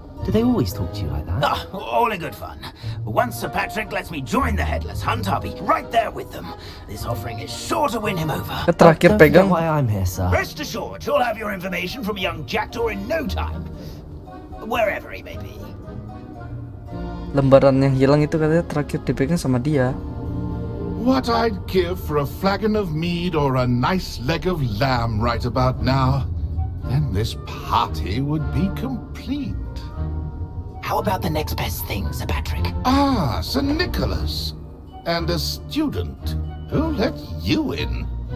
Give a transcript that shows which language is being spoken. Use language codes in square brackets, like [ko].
[en] Do they always talk to you like that? All in good fun. Once Sir Patrick lets me join the Headless Hunt, I'll be right there with them. This offering is sure to win him over. [id] Terakhir pegang. [en] Why I'm here, sir. Rest assured, you'll have your information from young Jackdaw in no time. Wherever he may be. [id] Lembaran yang hilang itu katanya terakhir dipegang sama dia. [en] What I'd give for a flagon of mead or a nice leg of lamb right about now. Then this party would be complete. How about the next best thing, Sir Patrick? Sir Nicholas. And a student. Who let you in?